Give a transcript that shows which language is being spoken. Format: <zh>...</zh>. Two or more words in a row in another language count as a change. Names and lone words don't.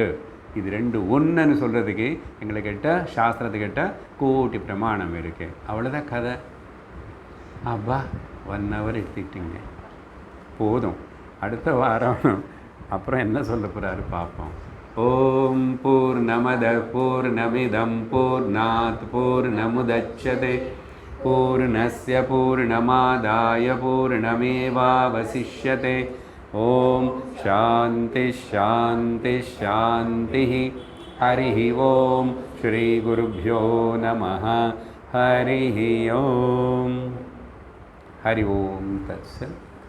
<ta>இது ரெண்டு ஒன்றுன்னு சொல்கிறதுக்கு எங்கள்கிட்ட சாஸ்திரத்துக்கிட்ட கோட்டி பிரமாணம் இருக்குது. அவ்வளோதான் கதை. அப்பா 1 hour எடுத்துக்கிட்டீங்க, போதும். அடுத்த வாரம் அப்புறம் என்ன சொல்ல போகிறாரு பார்ப்போம்.</ta> <sa>ओम् पूर्णमदः पूर्णमिदं पूर्णात् पूर्णमुदच्यते पूर्णस्य पूर्णमादाय पूर्णमेवावशिष्यते. ओम् शान्तिः शान्तिः शान्तिः. हरि ओम् श्री गुरुभ्यो नमः. हरि ओम्। हरि ओम् तत्सत्.</sa>